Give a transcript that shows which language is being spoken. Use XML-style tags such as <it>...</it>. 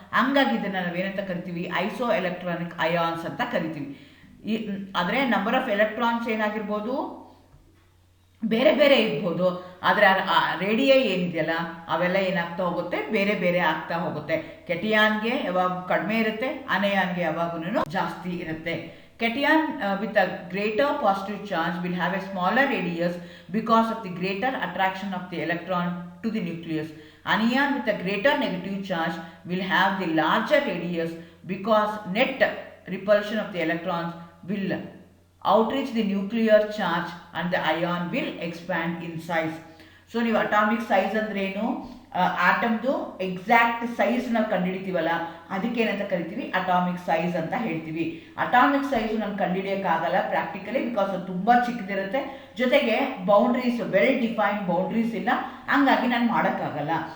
<kn>ಹಂಗಾಗಿ ಇದನ್ನು ನಾವೇನಂತ ಕರಿತೀವಿ, ಐಸೋ ಎಲೆಕ್ಟ್ರಾನಿಕ್ ಅಯಾನ್ಸ್ ಅಂತ ಕರಿತೀವಿ. ಆದರೆ ನಂಬರ್ ಆಫ್ ಎಲೆಕ್ಟ್ರಾನ್ಸ್ ಏನಾಗಿರ್ಬೋದು, ಬೇರೆ ಬೇರೆ ಇರ್ಬೋದು. ಆದರೆ ರೇಡಿಯೇ ಏನಿದೆಯಲ್ಲ ಅವೆಲ್ಲ ಏನಾಗ್ತಾ ಹೋಗುತ್ತೆ, ಬೇರೆ ಬೇರೆ ಆಗ್ತಾ ಹೋಗುತ್ತೆ. ಕೆಟಿಯಾನ್ಗೆ ಯಾವಾಗ ಕಡಿಮೆ ಇರುತ್ತೆ, ಅನಯಾನ್ಗೆ ಯಾವಾಗೂ ಜಾಸ್ತಿ ಇರುತ್ತೆ.</kn> <en>Cation with a greater positive charge will have a smaller radius because of the greater attraction of the electron to the nucleus. Anion with a greater negative charge will have the larger radius because net repulsion of the electrons will outreach the nuclear charge and the ion will expand in size.</en> <kn>So ನೀವು atomic size ಅಂದ್ರೆ ಏನು, ಆಟಮ್ದು exact size ನಾವು ಕಂಡುಹಿಡಿತೀವಲ್ಲ, ಅದಕ್ಕೇನಂತ ಕರಿತೀವಿ, atomic size ಅಂತ ಹೇಳ್ತೀವಿ. Atomic size ನಾನು ಕಂಡುಹಿಡಿಯೋಕ್ಕಾಗಲ್ಲ practically, because ಅದು ತುಂಬ ಚಿಕ್ಕದಿರುತ್ತೆ. ಜೊತೆಗೆ ಬೌಂಡ್ರೀಸ್,</kn> <en>well defined boundaries</en> <kn>ಇಲ್ಲ, ಹಂಗಾಗಿ ನಾನು ಮಾಡೋಕ್ಕಾಗಲ್ಲ.</kn>